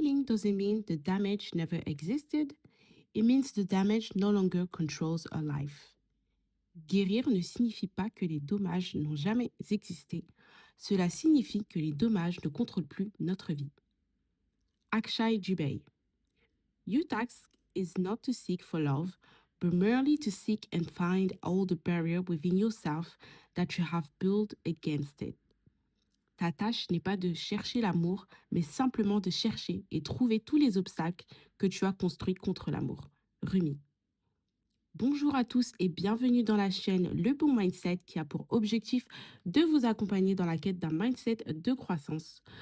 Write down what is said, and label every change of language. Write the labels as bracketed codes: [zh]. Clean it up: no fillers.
[en] doesn't mean the damage never existed. It means the damage no longer controls our life. [fr] Guérir ne signifie pas que les dommages n'ont jamais existé. Cela signifie que les dommages ne contrôlent plus notre vie. [en] Akshay Jubei. Your task is not to seek for love, but merely to seek and find all the barrier within yourself that you have built against it. [fr] Ta tâche n'est pas de chercher l'amour, mais simplement de chercher et trouver tous les obstacles que tu as construits contre l'amour. Rumi. Bonjour à tous et bienvenue dans la chaîne Le Bon Mindset qui a pour objectif de vous accompagner dans la quête d'un mindset de croissance.